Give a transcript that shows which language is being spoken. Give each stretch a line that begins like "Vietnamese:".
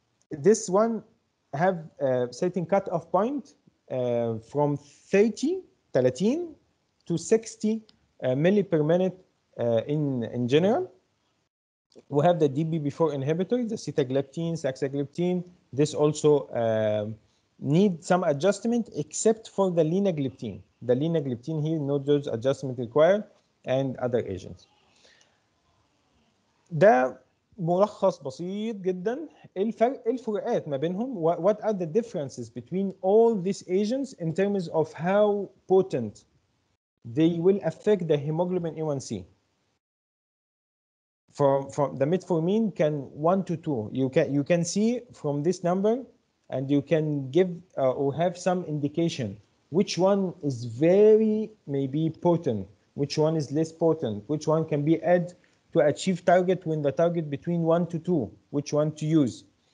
English: This one have a certain cutoff point from 30 to 60 milli per minute in general. We have the DPP4 inhibitors, the sitagliptin, saxagliptin. This also need some adjustment, except for the linagliptin. The linagliptin here, no dose adjustment required, and other agents.
Arabic: ده ملخص بسيط جدا الفروقات ما بينهم.
English: What are the differences between all these agents in terms of how potent they will affect the hemoglobin A1C. From the metformin can 1 to 2. You can see from this number, and you can give or have some indication which one is very maybe potent, which one is less potent, which one can be added to achieve target when the target between 1 to 2, which one to use.